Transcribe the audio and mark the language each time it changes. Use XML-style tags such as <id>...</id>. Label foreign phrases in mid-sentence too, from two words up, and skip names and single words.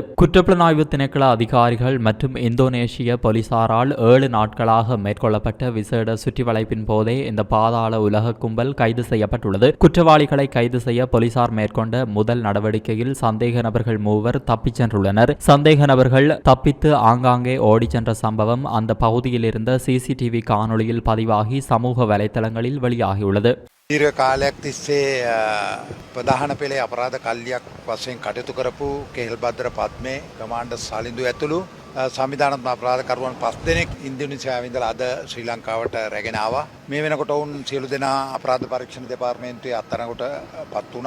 <ta>குற்றப்புலனாய்வு திணைக்கள அதிகாரிகள் மற்றும் இந்தோனேஷிய போலீசாரால் 7 நாட்களாக மேற்கொள்ளப்பட்ட விசேட சுற்றி வளைப்பின் போதே இந்த பாதாள உலக கும்பல் கைது செய்யப்பட்டுள்ளது. குற்றவாளிகளை கைது செய்ய போலீசார் மேற்கொண்ட முதல் நடவடிக்கையில் சந்தேக நபர்கள் 3 தப்பிச் சென்றுள்ளனர். சந்தேக நபர்கள் தப்பித்து ஆங்காங்கே ஓடிச் சென்ற சம்பவம் அந்த பகுதியில் இருந்த சிசிடிவி காணொளியில் பதிவாகி சமூக வலைதளங்களில் வெளியாகியுள்ளது.</ta> <si>දීර්ඝ කාලයක් තිස්සේ ප්‍රධාන පෙළේ අපරාධ කල්ලියක් වශයෙන් කටයුතු කරපු කෙහෙල් බද්දර පද්මේ, කමාන්ඩර් සාලින්දු ඇතුළු සංවිධානාත්මක අපරාධකරුවන් 5 දෙනෙක් ඉන්දුනීසියාවේ ඉඳලා අද ශ්‍රී ලංකාවට රැගෙන ආවා. මේ වෙනකොට ඔවුන් සියලු දෙනා අපරාධ පරීක්ෂණ දෙපාර්තමේන්තුවේ අත්අඩංගුවට පත් වුණා.</si>